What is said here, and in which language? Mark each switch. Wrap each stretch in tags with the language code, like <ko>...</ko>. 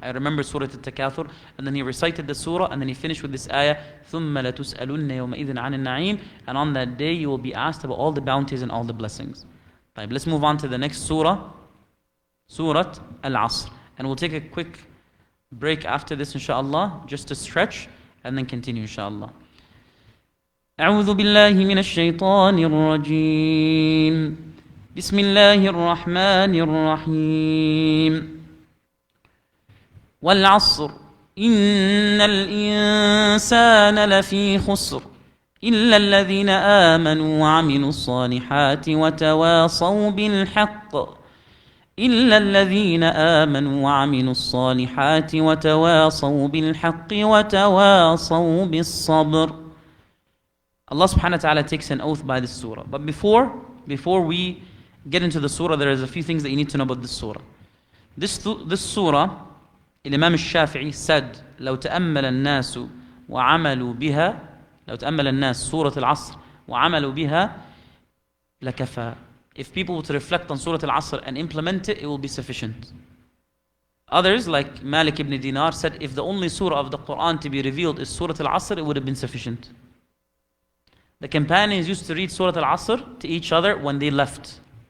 <en>I remembered Surah Al-Takathur. And then he recited the surah, and then he finished with this ayah,</en> <ar>ثُمَّ لَتُسْأَلُنَّ يَوْمَئِذٍ عَنِ النَّعِيمِ.</ar> <en>And on that day, you will be asked about all the bounties and all the blessings. Right, let's move on to the next surah, Surah AlAsad. And we'll take a quick break after this, inshallah, just to stretch, and then continue, inshallah.</en> <ar>أعوذ بالله من الشيطان الرجيم. بسم الله الرحمن الرحيم. والعصر إن الإنسان لفي خسر إلا الذين آمنوا وعملوا الصالحات وتواصوا بالحق إلا الذين آمنوا وعملوا الصالحات وتواصوا بالحق وتواصوا بالصبر.</ar> <en>Allah subhanahu wa ta'ala takes an oath by this surah. But before we get into the surah, there is a few things that you need to know about this surah. This surah, Imam al-Shafi'i said,</en> <ar>لو تأمل الناس وعملوا بها لو تأمل الناس سورة العصر وعملوا بها لكفى.</ar> <en>If people were to reflect on Surah Al-Asr and implement it, it will be sufficient. Others, like Malik ibn Dinar, said if the only surah of the Quran to be revealed is Surah Al-Asr, it would have been sufficient. The companions used to read Surah Al-Asr to each other when they left.</en>